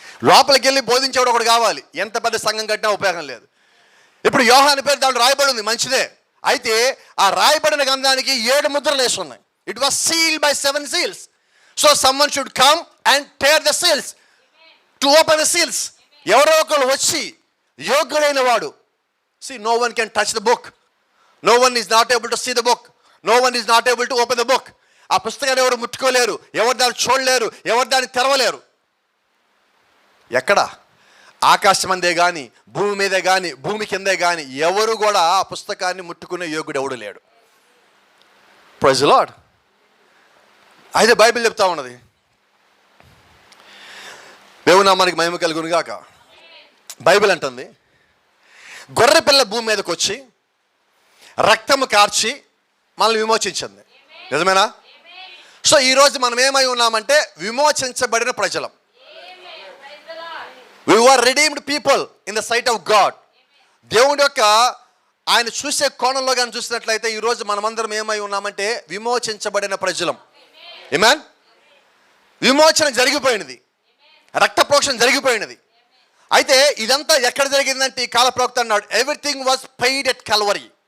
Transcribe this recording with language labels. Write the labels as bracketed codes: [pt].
[te] లోపలికి వెళ్ళి బోధించేవాడు ఒకడు కావాలి. ఎంత పెద్ద సంఘం కట్టినా ఉపయోగం లేదు. ఇప్పుడు యోహాను పేరు దాంట్లో రాయబడి ఉంది, మంచిదే. అయితే ఆ రాయబడిన గ్రంథానికి 7 ముద్రలు వేసి ఉన్నాయి. [en] It was sealed by 7 seals. So someone should come and tear the seals to open the seals. [te] ఎవరో ఒకరు వచ్చి యోగ్యుడైన వాడు, [en] see no one can touch the book. No one is not able to see the book, no one is not able to open the book. [te] ఆ పుస్తకాన్ని ఎవరు ముట్టుకోలేరు, ఎవరు దాన్ని చూడలేరు, ఎవరు దాన్ని తెరవలేరు. ఎక్కడ? ఆకాశం అందే కానీ, భూమి మీదే కానీ, భూమి కిందే కానీ ఎవరు కూడా ఆ పుస్తకాన్ని ముట్టుకునే యోగుడు ఎవడు లేడు. [en] Praise the lord. [te] అయితే బైబిల్ చెప్తా ఉన్నది, దేవుని నామానికి మహిమ కలుగును గాక. బైబిల్ అంటుంది, గొర్రె పిల్ల భూమి మీదకి వచ్చి రక్తము కార్చి మనల్ని విమోచించింది. నిజమేనా? సో ఈరోజు మనం ఏమై ఉన్నామంటే విమోచించబడిన ప్రజలం. [en] We were redeemed people in the sight of God. [te] దేవుడి యొక్క ఆయన చూసే కోణంలో కానీ చూసినట్లయితే ఈరోజు మనమందరం ఏమై ఉన్నామంటే విమోచించబడిన ప్రజలం. ఆమేన్. విమోచన జరిగిపోయినది, రక్త ప్రోక్షణ జరిగిపోయినది. అయితే ఇదంతా ఎక్కడ జరిగిందంటే ఈ కాల ప్రవక్త అన్నాడు, [en] Everything was paid at Calvary.